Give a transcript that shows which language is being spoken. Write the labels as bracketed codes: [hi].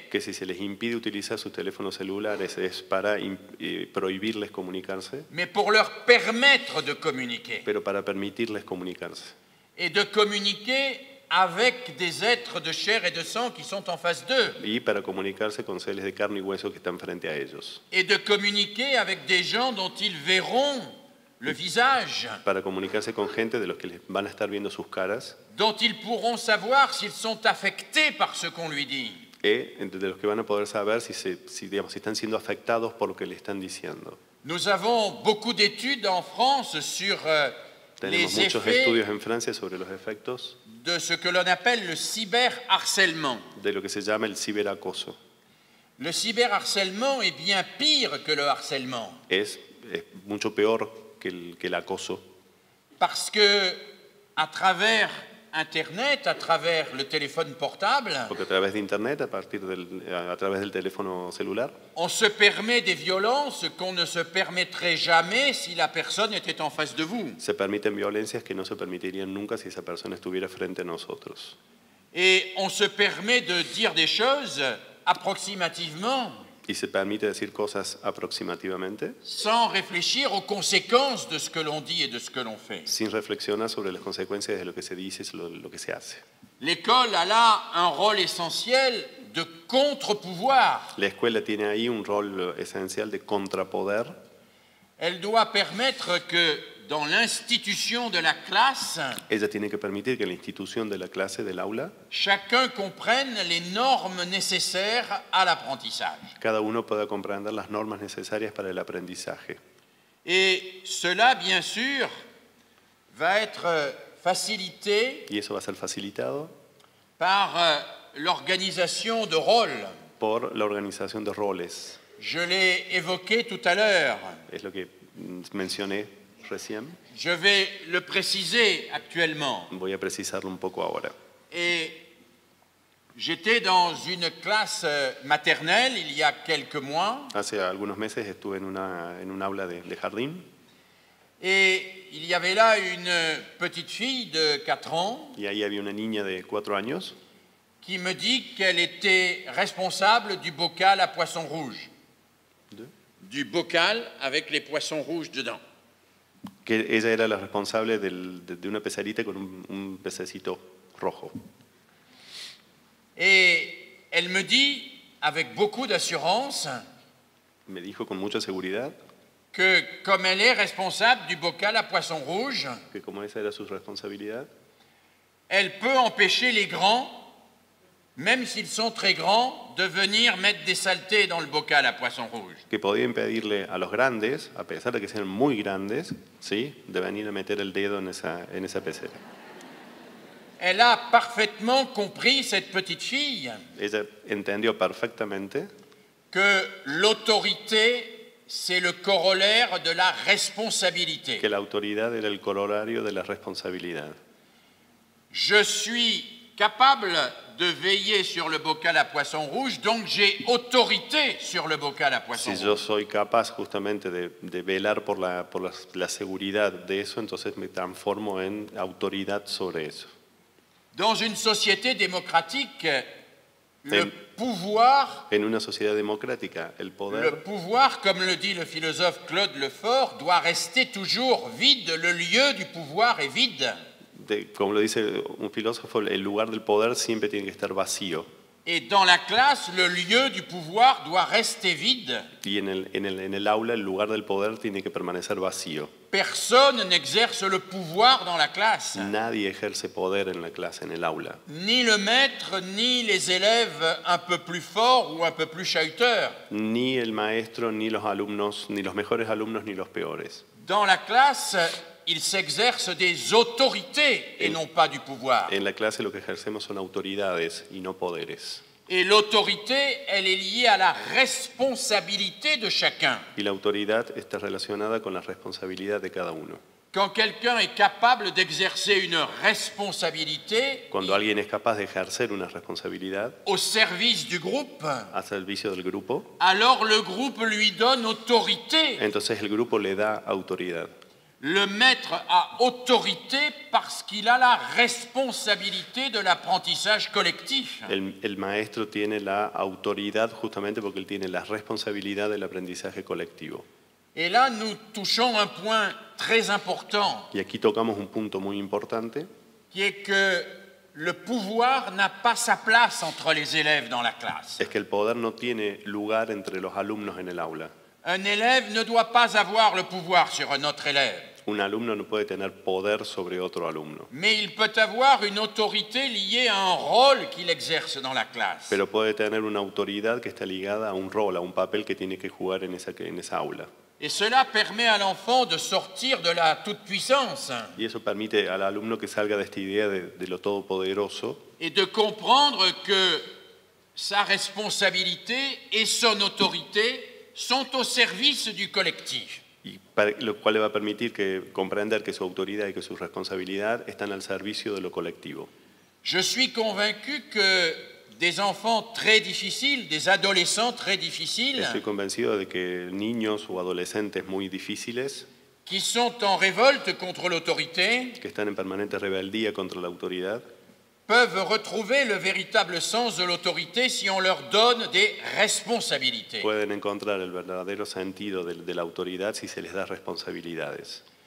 [es] que si se les impide utilizar sus teléfonos celulares es para prohibirles comunicarse, [fr] mais pour leur permettre de communiquer, [es] pero para permitirles comunicarse. [fr] et de communiquer avec des êtres de chair et de sang qui sont en face d'eux, [es] Y para comunicarse con seres de carne y hueso que están frente a ellos. [fr] et de communiquer avec des gens dont ils verront le visage, [es] Para comunicarse con gente de los que les van a estar viendo sus caras, [fr] dont ils pourront savoir s'ils sont affectés par ce qu'on lui dit. [es] de los que van a poder saber si están siendo afectados por lo que le están diciendo. [fr] Nous avons beaucoup d'études en France sur [es] Tenemos [fr] les [es] muchos [fr] effets [es] estudios en Francia sobre los efectos [fr] de ce que l'on appelle le cyberharcèlement. [es] de lo que se llama el ciberacoso. [fr] Le cyberharcèlement est bien pire que le harcèlement, [es] Es mucho peor que el acoso, [fr] parce que à travers Internet, à travers le téléphone portable, [es] porque a través de Internet, a través del teléfono celular, [fr] on se permet des violences qu'on ne se permettrait jamais si la personne était en face de vous. [es] se permiten violencias que no se permitirían nunca si esa persona estuviera frente a nosotros. [fr] Et on se permet de dire des choses approximativement, [es] Y se permite decir cosas aproximativamente, [fr] sans réfléchir aux conséquences de ce que l'on dit et de ce que l'on fait. [es] sin reflexionar sobre las consecuencias de lo que se dice y lo que se hace. [fr] L'école a là un rôle essentiel de contre-pouvoir. [es] La escuela tiene ahí un rol esencial de contrapoder. [fr] Elle doit permettre que dans l'institution de la classe, [es] Ella tiene que permitir que la institución de la clase, del aula, [fr] chacun comprenne les normes nécessaires à l'apprentissage. [es] cada uno pueda comprender las normas necesarias para el aprendizaje. [fr] Et cela, bien sûr, va être facilité [es] Y eso va a ser facilitado [fr] par l'organisation de rôles. [es] por la organización de roles. [fr] Je l'ai évoqué tout à l'heure. [es] Es lo que mencioné recién. [fr] Je vais le préciser actuellement. [es] Voy a precisarlo un poco ahora. [fr] Et j'étais dans une classe maternelle il y a quelques mois [es] Hace algunos meses estuve en un aula de jardín [fr] et il y avait là une petite fille de 4 ans [es] y ahí había una niña de 4 años [fr] qui me dit qu'elle était responsable du bocal à poissons rouges. Du bocal avec les poissons rouges dedans. [es] que ella era la responsable de una pecerita con un pececito rojo. [fr] Et elle me dit, avec beaucoup d'assurance, [es] Me dijo con mucha seguridad [fr] que comme elle est responsable du bocal à poissons rouges, [es] que como esa era su responsabilidad, [fr] elle peut empêcher les grands, même s'ils sont très grands, de venir mettre des saletés dans le bocal à poissons rouges. [es] que podía impedirle a los grandes, a pesar de que sean muy grandes, ¿sí?, de venir a meter el dedo en esa pecera. [fr] Elle a parfaitement compris, cette petite fille, [es] Ella entendió perfectamente [fr] que l'autorité, c'est le corollaire de la responsabilité. [es] que la autoridad era el corolario de la responsabilidad. [fr] Je suis capable de veiller sur le bocal à poisson rouge, donc j'ai autorité sur le bocal à poisson [es] Si yo [fr] rouge. [es] soy capaz justamente de velar por la seguridad de eso, entonces me transformo en autoridad sobre eso. [fr] Dans une société démocratique, le [es] En- [fr] pouvoir, [es] En una sociedad democrática, el poder, [fr] comme le dit le philosophe Claude Lefort, doit rester toujours vide. Le lieu du pouvoir est vide. [es] como lo dice un filósofo, el lugar del poder siempre tiene que estar vacío. [fr] Et dans la classe, le lieu du pouvoir doit rester vide. [es] Y en el aula, el lugar del poder tiene que permanecer vacío. [fr] Personne n'exerce le pouvoir dans la classe. [es] Nadie ejerce poder en la clase, en el aula. [fr] Ni le maître, ni les élèves un peu plus forts ou un peu plus chahuteurs. [es] Ni el maestro, ni los alumnos, ni los mejores alumnos, ni los peores. [fr] Dans la classe, il s'exerce des autorités et non pas du pouvoir. [es] En la clase lo que ejercemos son autoridades y no poderes. [fr] Et l'autorité, elle est liée à la responsabilité de chacun. [es] Y la autoridad está relacionada con la responsabilidad de cada uno. [fr] Quand quelqu'un est capable d'exercer une responsabilité [es] Cuando alguien es capaz de ejercer una responsabilidad [fr] au service du groupe, [es] a servicio del grupo, [fr] alors le groupe lui donne autorité. [es] entonces el grupo le da autoridad. [fr] Le maître a autorité parce qu'il a la responsabilité de l'apprentissage collectif. [es] El maestro tiene la autoridad justamente porque él tiene la responsabilidad del aprendizaje colectivo. [fr] Et là, nous touchons un point très important, [es] Y aquí tocamos un punto muy importante, [fr] qui est que le pouvoir n'a pas sa place entre les élèves dans la classe. [es] es que el poder no tiene lugar entre los alumnos en el aula. [fr] Un élève ne doit pas avoir le pouvoir sur un autre élève, [es] Un alumno no puede tener poder sobre otro alumno, [fr] mais il peut avoir une autorité liée à un rôle qu'il exerce dans la classe. [es] pero puede tener una autoridad que está ligada a un rol, a un papel que tiene que jugar en esa aula. [fr] Et cela permet à l'enfant de sortir de la toute-puissance [es] Y eso permite al alumno que salga de esta idea de lo todopoderoso [fr] et de comprendre que sa responsabilité et son autorité sont au service du collectif. [es] lo cual le va a permitir comprender que su autoridad y que su responsabilidad están al servicio de lo colectivo. [fr] Je suis convaincu que des enfants très difficiles, des adolescents très difficiles, [es] Estoy convencido de que niños o adolescentes muy difíciles, [fr] qui sont en révolte contre l'autorité, [es] que están en permanente rebeldía contra la autoridad, [fr] peuvent retrouver le véritable sens de l'autorité si on leur donne des responsabilités. [es] pueden encontrar el verdadero sentido de la autoridad si se les da responsabilidades.